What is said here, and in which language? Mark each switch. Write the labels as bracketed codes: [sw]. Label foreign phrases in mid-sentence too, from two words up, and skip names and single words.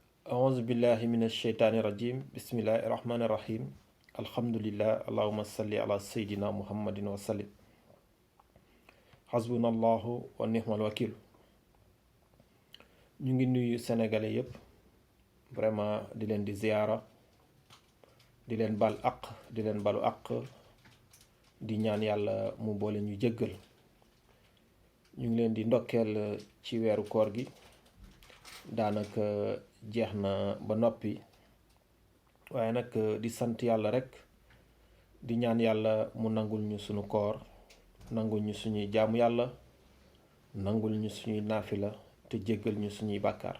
[ar] أعوذ بالله من الشيطان الرجيم بسم الله الرحمن الرحيم الحمد لله اللهم صل على سيدنا محمد وسلم حسبنا الله ونعم الوكيل. [wo] ñu ngi nuyu sénégalais yépp vraiment di leen di ziyaara di leen bal aq di leen balu aq di ñaan yàlla mu boole ñu jéggal. ñu ngi leen di ndokkeel ci weeru koor gi daanaka jeex na ba noppi waaye nag di sant yàlla rek di ñaan yàlla mu nangul ñu sunu koor, nangul ñu suñuy jaamu yàlla, nangul ñu suñuy naafila te jéggal ñu suñuy bàkkaar.